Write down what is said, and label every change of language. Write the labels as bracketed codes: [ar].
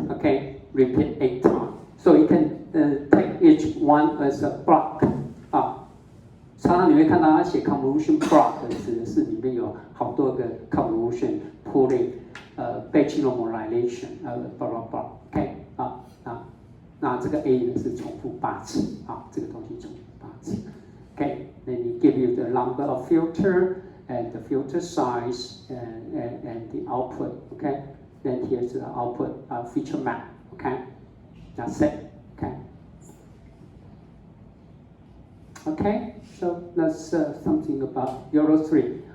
[en] Okay, repeat 8 times. So you can take each one as a block. [zh] 常常你会看到他写 convolution block 指的是里面有好多个 [en] convolution pooling, batch normalization, blah blah blah. [zh] OK 那这个 A 呢是重复8次这个东西重复8次。 [en] OK, then it give you the number of filter and the filter size and the output. OK, then here's the output feature map. OK, that's it. OK. Okay, so that's something about Euro 3.